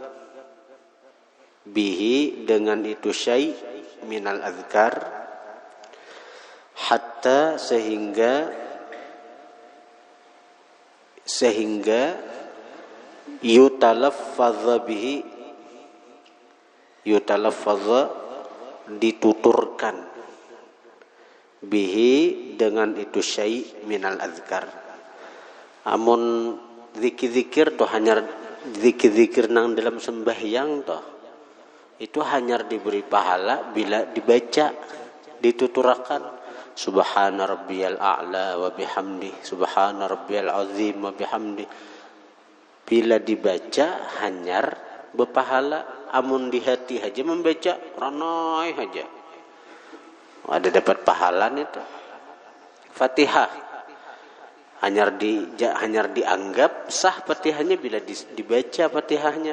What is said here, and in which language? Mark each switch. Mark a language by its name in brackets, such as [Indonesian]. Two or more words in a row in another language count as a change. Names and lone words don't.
[Arabic] bihi, [Banjar] dengan itu [Arabic] شيء من الأذكار حتى, sehingga يتلفظ به يتلفظ, dituturkan, bihi, [Banjar] dengan itu [Arabic] شيء من الأذكار. [Banjar] Amun zikir-zikir toh hanya zikir-zikir nang dalam sembahyang toh itu hanya diberi pahala bila dibaca, dituturakan [Arabic] سبحان ربي الأعلى وبحمده سبحان ربي العظيم وبحمده. [Banjar] Bila dibaca hanya berpahala. Amun di hati aja membaca ranai aja ada dapat pahala itu. Fatihah hanya dianggap sah Fatihahnya bila dibaca Fatihahnya.